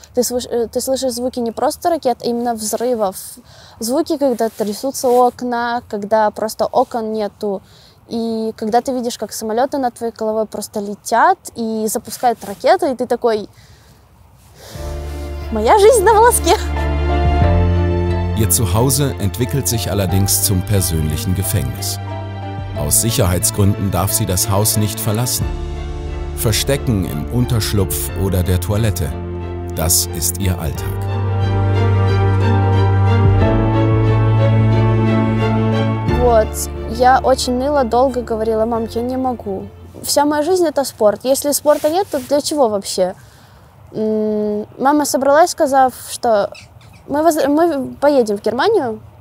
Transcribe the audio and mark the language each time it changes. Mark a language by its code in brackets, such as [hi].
[ru] Ты слышишь звуки не просто ракет, а именно взрывов. Звуки, когда трясутся окна, когда просто окон нету. И когда ты видишь, как самолеты над твоей головой просто lетят и запускают ракеты, и ты такой: моя жизнь на волоске. [de] Ihr Zuhause entwickelt sich allerdings zum persönlichen Gefängnis. Aus Sicherheitsgründen darf sie das Haus nicht verlassen. Verstecken im Unterschlupf oder der Toilette, das ist ihr Alltag. [ru] Вот, я очень ныла, долго говорила: мам, я не могу. Вся моя жизнь — это спорт. Если спорта нет, то для чего вообще? Мама собралась, сказав, что мы поедем в Германию.